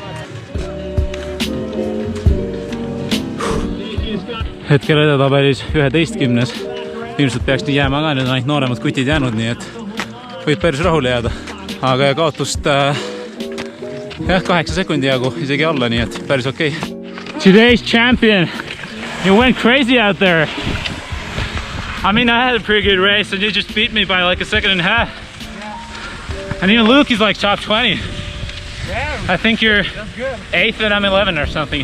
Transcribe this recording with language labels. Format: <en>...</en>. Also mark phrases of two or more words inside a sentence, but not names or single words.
<et>Hetkel edetabelis 11. Ilmselt peaks nii jääma ka, nüüd on ainult nooremad kutid jäänud, nii et võib päris rahule jääda. Aga kaotust 8 sekundi jagu isegi alla, nii et päris okei.</et> <en>Today's champion, you went crazy out there. I mean, I had a pretty good race and you just beat me by like a second and a half. Yeah. And even Luke is like top 20. Yeah, I think you're good. 8th and I'm 11 or something.</en>